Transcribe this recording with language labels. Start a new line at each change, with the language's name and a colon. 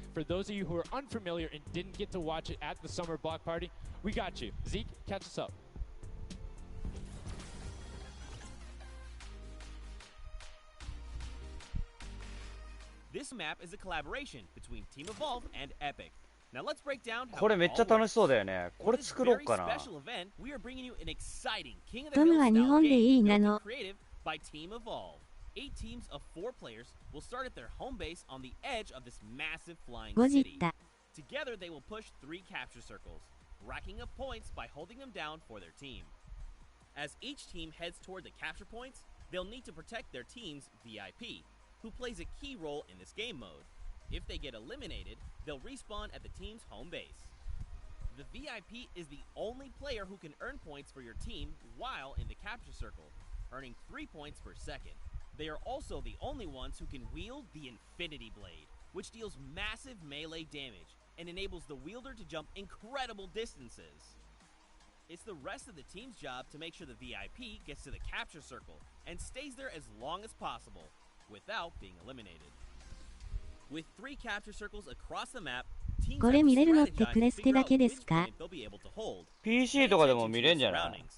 English: For those of you who are unfamiliar and didn't get to watch it at the summer block party, we got you. Zeke, catch us up. This map is a collaboration between Team Evolve and Epic. Now let's break down how
Japanese: これめっちゃ楽しそうだよね。これ作ろうかな。ドムは日本でいいなの。
English: by Team Evolve. 8 teams of 4 players will start at their home base on the edge of this massive flying city. Together they will push 3 capture circles, racking up points by holding them down for their team. As each team heads toward the capture points, they'll need to protect their team's VIP, who plays a key role in this game mode. If they get eliminated, they'll respawn at the team's home base. The VIP is the only player who can earn points for your team while in the capture circle, earning 3 points per second. They are also the only ones who can wield the Infinity Blade, which deals massive melee damage and enables the wielder to jump incredible distances. It's the rest of the team's job to make sure the VIP gets to the capture circle and stays there as long as possible without being eliminated. With 3 capture circles across the map,
Japanese: これ見れるのってプレステだけですか？ PC とかでも見れんじゃない？